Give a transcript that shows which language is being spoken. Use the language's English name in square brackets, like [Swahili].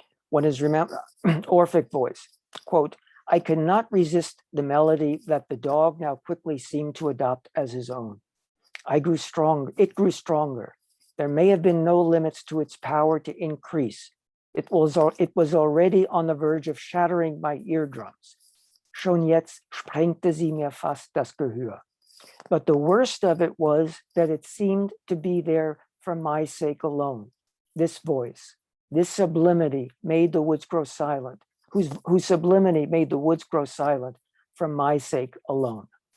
[English] What is Orphic voice, quote, I could not resist the melody that the dog now quickly seemed to adopt as his own. It grew stronger. There may have been no limits to its power to increase. It was already on the verge of shattering my eardrums. [German] Schon jetzt sprengte sie mir fast das Gehör. [English] But the worst of it was that it seemed to be there for my sake alone. This voice, this sublimity made the woods grow silent, whose sublimity made the woods grow silent for my sake alone.